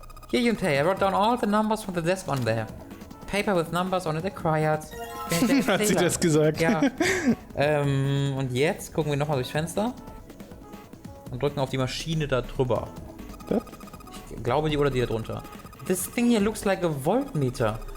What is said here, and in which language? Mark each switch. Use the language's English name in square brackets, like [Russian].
[English] Here, Junpei, I wrote down all the numbers from the desk on there. Paper with numbers on it acquired. [German] Hat sie das gesagt? Ja. Und jetzt gucken wir nochmal durchs Fenster. Und drücken auf die Maschine da drüber. Das? Ich glaube die oder die da drunter. [English] This thing here looks like a voltmeter.